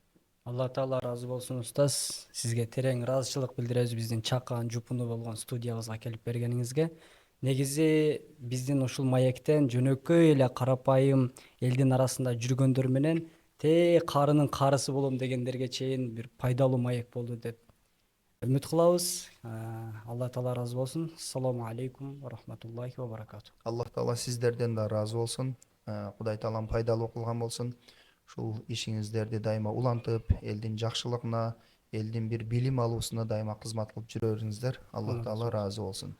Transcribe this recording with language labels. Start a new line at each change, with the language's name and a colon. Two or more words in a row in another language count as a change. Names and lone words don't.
Kyrgyz: Алла Таала разы болсун устаз. Сизге терең ыраазычылык билдиребиз биздин чакан жупуну болгон студиябызга келип бергениңизге. Негизи биздин ушул маектен жөнөкөй эле карапайым элдин арасында жүргөндөр менен карынын карысы болом дегендерге чейин бир пайдалуу маек болду деп үмүт кылабыз. Алла Таала разы болсун.
Arabic: السلام عليكم ورحمة الله وبركاته.
Kyrgyz: Аллах Таала сиздерден да разы болсун. Кудай Таалам пайдалуу кылган болсун. Ушул ишиңиздерди дайыма улантып, элдин жакшылыгына, элдин бир билим алуусуна дайыма кызмат кылып жүрөриңиздер. Аллах Таала разы болсун.